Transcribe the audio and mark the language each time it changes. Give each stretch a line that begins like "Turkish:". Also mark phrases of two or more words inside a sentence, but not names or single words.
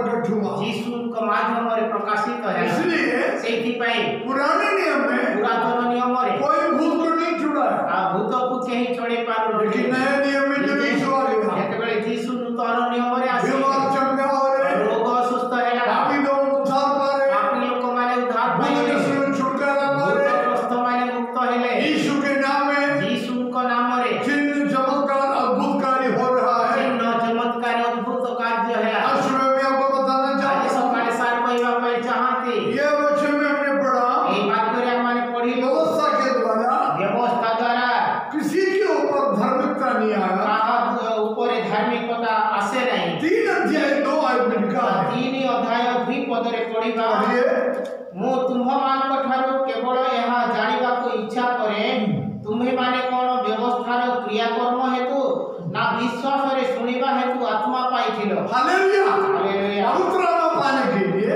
Hindi: हुआ।
Odia: ଯୀଶୁଙ୍କ ମାଧ୍ୟମରେ ପ୍ରକାଶିତ ହେଲା।
Hindi: इसलिए
Odia: ସେଇଥିପାଇଁ
Hindi: पुराने नियम में
Odia: ପୁରାତନ ନିୟମରେ
Hindi: कोई भूत को नहीं छुड़ाया,
Odia: ଆଉ ଭୂତକୁ କେହି ଛଡ଼େଇ ପାରୁନଥିଲେ।
Hindi: लेकिन नए नियम में जब यीशु आ गया,
Odia: ଯେତେବେଳେ ଯୀଶୁ ନୂତନ ନିୟମରେ ଆସିଲେ,
Hindi: बीमार चंगा हो रहे,
Odia: ରୋଗ ସୁସ୍ଥ ହେଲା,
Hindi: पापी लोग उद्धार पा रहे,
Odia: ପାପୀ ଲୋକମାନେ ଉଦ୍ଧାର
Hindi: भूत
Odia: ପାଇଲେ,
Hindi: से छुटकारा पा रहे।
Odia: ଭୂତଗ୍ରସ୍ତମାନେ ମୁକ୍ତ ହେଲେ।
Hindi: यीशु के नाम में
Odia: ଯୀଶୁଙ୍କ ନାମରେ
Hindi: चिन्ह चमत्कार अद्भुत कार्य हो रहा है।
Odia: ଚିହ୍ନ ଚମତ୍କାର ଅଦ୍ଭୁତ କାର୍ଯ୍ୟ ହେଲା।
Hindi: आज सुबह मैं आपको बताना
Odia: ଆଜି
Hindi: चाहता हूँ,
Odia: ସକାଳେ ସାର୍ କହିବା ପାଇଁ ଚାହାନ୍ତି,
Hindi: ये वचन में हमने पढ़ा,
Odia: ଏହି ବାକ୍ୟରେ ଆମମାନେ ପଢିଲୁ,
Hindi: व्यवस्था के द्वारा
Odia: ବ୍ୟବସ୍ଥା ଦ୍ୱାରା
Hindi: किसी के ऊपर धार्मिकता नहीं आया।
Odia: କାହା ଉପରେ ଧାର୍ମିକତା ଆସେ ନାହିଁ।
Hindi: 3 अध्याय 2 आयत में लिखा है,
Odia: 3 ଅଧ୍ୟାୟ 2 ପଦରେ ପଢିବା,
Hindi: पढ़िए,
Odia: ମୁଁ ତୁମ୍ଭମାନଙ୍କ ଠାରୁ କେବଳ ଏହା ଜାଣିବାକୁ ଇଚ୍ଛା କରେ, ତୁମ୍ଭେମାନେ କ'ଣ ବ୍ୟବସ୍ଥାର କ୍ରିୟାକର୍ମ ହେତୁ ନା ବିଶ୍ୱାସରେ ଶୁଣିବା ହେତୁ ଆତ୍ମା ପାଇଥିଲ?
Hindi: हालेलुया।
Odia: ହାଲେଲୁୟା।
Hindi: पवित्र आत्मा पाने के लिए